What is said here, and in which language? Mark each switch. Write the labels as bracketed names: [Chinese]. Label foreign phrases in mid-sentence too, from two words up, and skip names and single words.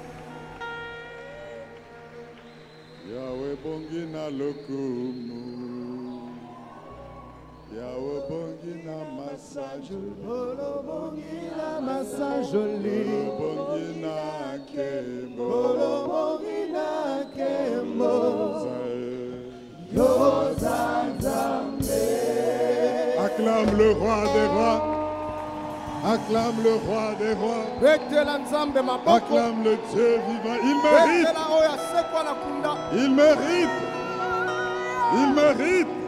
[Lingala] Yahweh bongina lokumu. Yahweh bongina massage. Bolo bongina masajoli. Bongina kemo. Bolo bongina kemo. [French] Acclame le roi des rois. Acclame le roi des rois. Acclame le Dieu vivant. Il mérite. Il mérite. Il mérite.